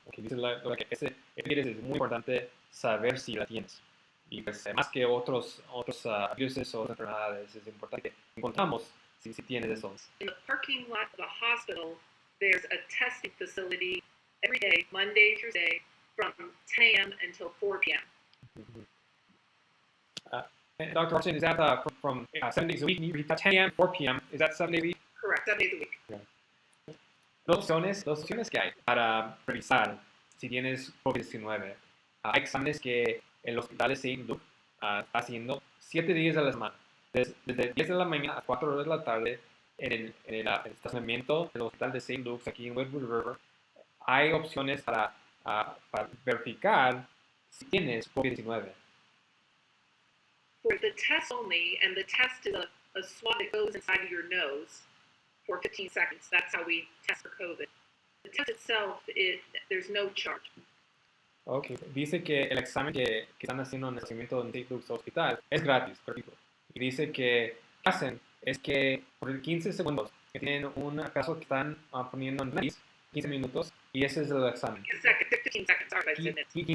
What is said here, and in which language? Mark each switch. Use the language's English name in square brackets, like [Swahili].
[Spanish] Okay, dice la doctora que ese virus es muy importante saber si la tienes. Y pues más que otros virus o enfermedades, es importante que encontramos si tienes esos. [English] In the parking lot of the hospital, there's a testing facility every day, Monday through Thursday, from 10 a.m. until 4 p.m. Dr. Orson, is that from 7 days a week? You got 10 a.m., 4 p.m. Is that 7 days a week? Correct, 7 days a week. Yeah. [Spanish] Dos opciones que hay para revisar si tienes COVID-19. Hay exámenes que el hospital de St. Luke está haciendo 7 días a la semana. Desde 10 de la mañana a 4 horas de la tarde en el estacionamiento del hospital de St. Luke's aquí en Redwood River. Hay opciones para verificar si tienes COVID-19. [English] For the test only, and the test is a swab that goes inside of your nose for 15 seconds. That's how we test for COVID. The test itself, there's no charge. Okay. [Spanish] Dice que el examen que están haciendo en el estacionamiento de St. Luke's Hospital es gratis, gratuito. Y dice que lo que hacen es que por 15 segundos que tienen un caso que están poniendo en la nariz, 15 minutos, y ese es el examen. [English] 15 seconds, sorry, I said it.